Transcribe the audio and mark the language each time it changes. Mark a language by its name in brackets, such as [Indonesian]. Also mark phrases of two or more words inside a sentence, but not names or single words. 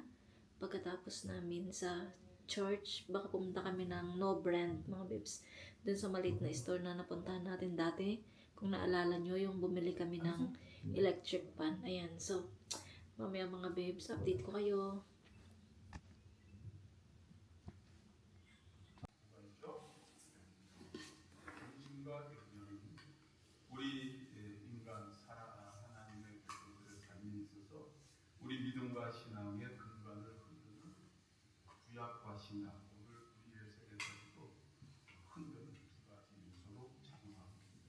[Filipino] Pagkatapos namin sa church, baka pumunta kami ng No Brand mga babes. Dun sa maliit na store na napuntahan natin dati. Kung naalala nyo, yung bumili kami ng [English] electric pan. [Filipino] Ayan, so mamaya mga babes, update ko kayo. [Korean] 우리 인간 하나님의 백성들의 삶에 있어서 우리 믿음과 신앙의 근간을 흔드는 구약과 신약 오늘 우리의 세계에서도 흔드는 두 가지 요소로 작용하고 있습니다.